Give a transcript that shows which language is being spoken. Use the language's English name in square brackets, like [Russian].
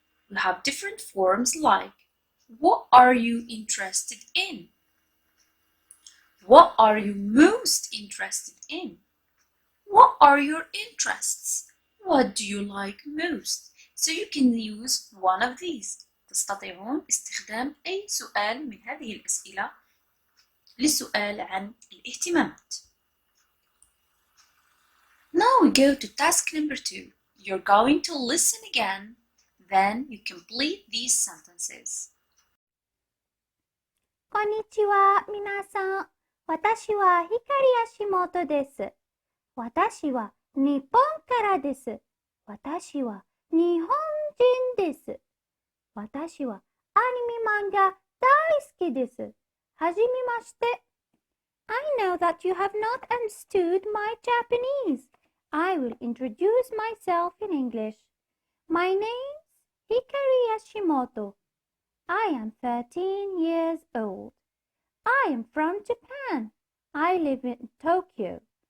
[English] We have different forms like, what are you interested in? What are you most interested in? What are your interests? What do you like most? So you can use one of these. [Arabic] تستطيعون استخدام أي سؤال من هذه الأسئلة للسؤال عن الاهتمامات. [English] Now we go to task number 2. You're going to listen again, then you complete these sentences. [Japanese] こんにちは、皆さん。私は光足元です。私は日本からです。私は日本人です。私はアニメ漫画大好きです。はじめまして。 [English] I know that you have not understood my Japanese. I will introduce myself in English. My name's Hikari Yashimoto. I am 13 years old. I am from Japan. I live in Tokyo.